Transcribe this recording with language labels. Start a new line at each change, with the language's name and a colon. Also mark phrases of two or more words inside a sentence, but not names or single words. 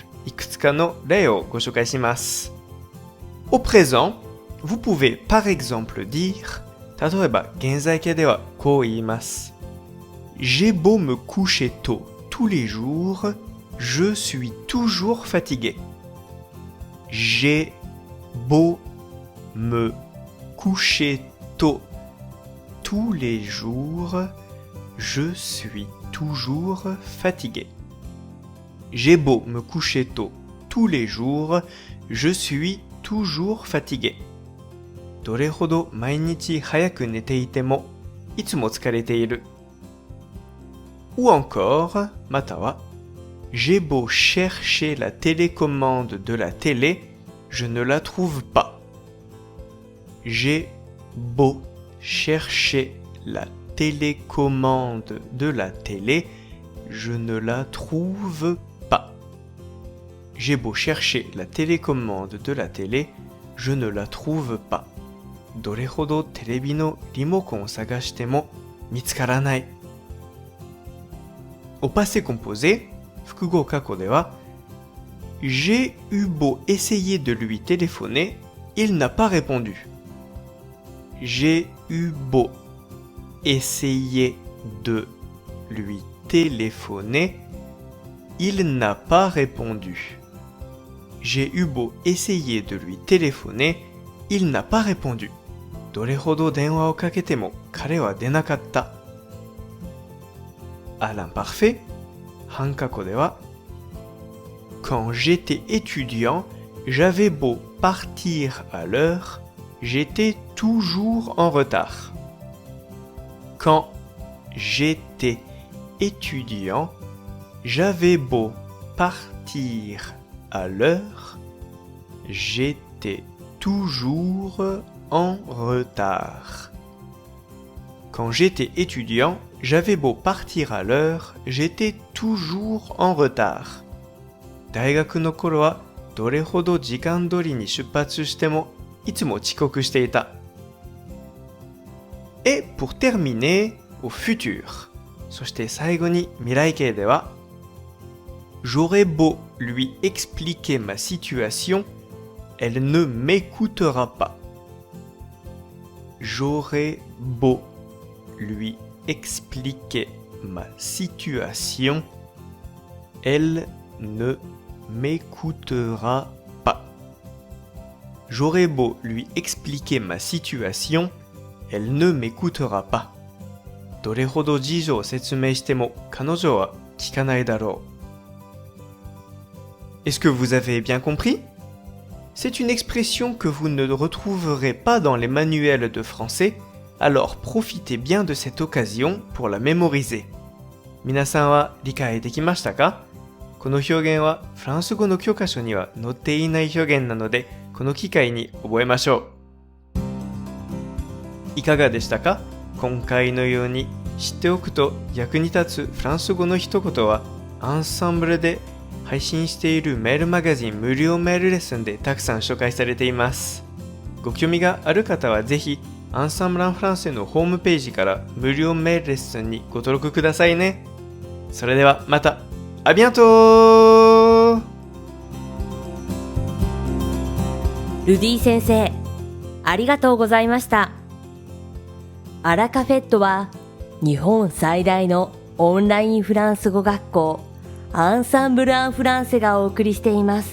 Japanese: いくつかの例をご紹介します。
French: Au présent, vous pouvez par exemple dire,
Japanese: 例えば現在形ではこう言います。
French: J'ai beau me coucher tôt tous les jours, je suis toujours fatigué. J'ai beau me coucher tôt tous les jours, je suis toujours fatigué. J'ai beau me coucher tôt tous les jours, je suis toujours fatigué.
Japanese: どれほど毎日早く寝ていても、いつも疲れている。
French: Ou encore, または、J'ai beau chercher la télécommande de la télé, je ne la trouve pas. J'ai beau chercher la télécommande de la télé, je ne la trouve pas. J'ai beau chercher la télécommande de la télé, je ne la trouve pas.
Japanese: どれほどテレビのリモコンを探しても見つからない。
French: Au passé composé,
Japanese: 複合過去では、
French: J'ai eu beau essayer de lui téléphoner, il n'a pas répondu. J'ai eu beau essayer de lui téléphoner, il n'a pas répondu. J'ai eu beau essayer de lui téléphoner, il n'a pas répondu.
Japanese: どれほど電話をかけても彼は出なかった。
French: À l'imparfait,
Japanese: 半過去では、
French: Quand j'étais étudiant, j'avais beau partir à l'heure, j'étais toujours en retard. Quand j'étais étudiant, j'avais beau partir à l'heure, j'étais toujours en retard. Quand j'étais étudiant, j'avais beau partir à l'heure, j'étais toujours en retard.
Japanese: 大学の頃はどれほど時間通りに出発してもいつも遅刻していた。
French: Et pour terminer, au futur.
Japanese: そして最後に未来形では
French: J'aurais beau lui expliquer ma situation, elle ne m'écoutera pas. J'aurais beau lui expliquer ma situation, elle ne m'écoutera pas. J'aurais beau lui expliquer ma situation, elle ne m'écoutera pas.
Japanese: どれほど事情を説明しても彼女は聞かないだろう。
French: Est-ce que vous avez bien compris? C'est une expression que vous ne retrouverez pas dans les manuels de français, alors profitez bien de cette occasion pour la mémoriser.
Japanese: 皆さんは理解できましたか？この表現はフランス語の教科書には載っていない表現なので、この機会に覚えましょう。いかがでしたか？今回のように知っておくと役に立つフランス語の一言はアンサンブルで配信しているメールマガジン無料メールレッスンでたくさん紹介されています。ご興味がある方はぜひアンサンブル・アン・フランセのホームページから無料メールレッスンにご登録くださいね。それではまた。
French: À bientôt!
Japanese: ルディ先生、ありがとうございました。アラカフェットは日本最大のオンラインフランス語学校アンサンブル・アン・フランセがお送りしています。